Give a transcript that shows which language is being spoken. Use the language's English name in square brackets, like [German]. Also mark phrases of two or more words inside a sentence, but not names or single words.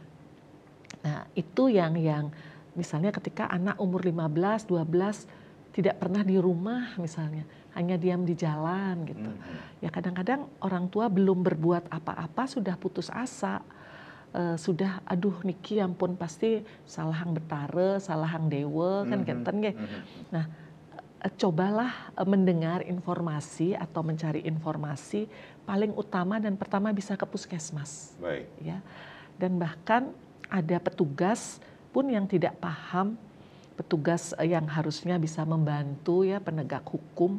[Indonesian] Nah, itu yang misalnya ketika anak umur 15, 12 tidak pernah di rumah misalnya, hanya diam di jalan gitu. Ya kadang-kadang orang tua belum berbuat apa-apa sudah putus asa. Sudah aduh [Balinese] niki ampun pasti salahang betare, salahang dewe kan kenten nggih. [Indonesian] Nah, cobalah mendengar informasi atau mencari informasi, paling utama dan pertama bisa ke puskesmas. Ya. Dan bahkan ada petugas pun yang tidak paham, petugas yang harusnya bisa membantu ya, penegak hukum.